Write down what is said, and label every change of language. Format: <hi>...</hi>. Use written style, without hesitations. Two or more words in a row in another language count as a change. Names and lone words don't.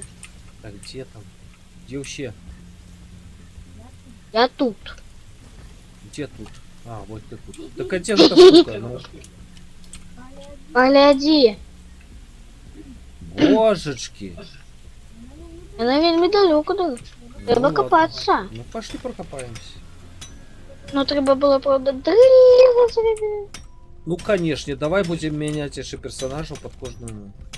<ru>Так, где там? Где вообще? Я тут. Где тут? А, вот ты тут. Так а где же эта штука? Ну, Погляди.</ru> <uk>божечки. Вона вельми далеко, да. Треба</uk> <ru>ладно.</ru> <uk>копатися.</uk> <ru>Ну пошли прокопаемся.</ru> <uk>Ну треба було, правда, дрігати.</uk> <ru>Ну конечно, давай будем менять еще персонажа под кожную.</ru>